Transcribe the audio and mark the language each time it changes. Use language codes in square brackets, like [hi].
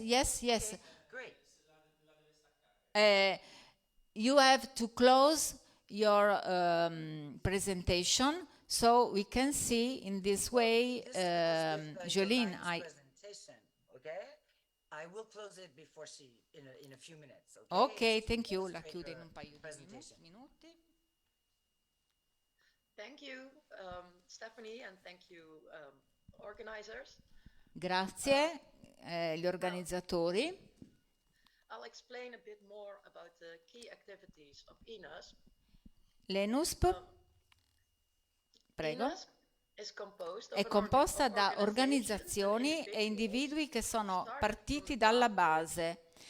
[en] Okay, great. You have to close your presentation so we can see in this way, Jolien. Presentation, okay? I will close it before in a few minutes. Ok, thank you. [it] La chiudo in un paio di minuti. [en] Thank you, Stephanie, and thank you, organizers. [it] Grazie gli organizzatori. [en] I'll explain a bit more about the key activities of ENUSP. [it] L'ENUSP, prego, ENUSP è composta da organizzazioni e individui che sono partiti dalla base.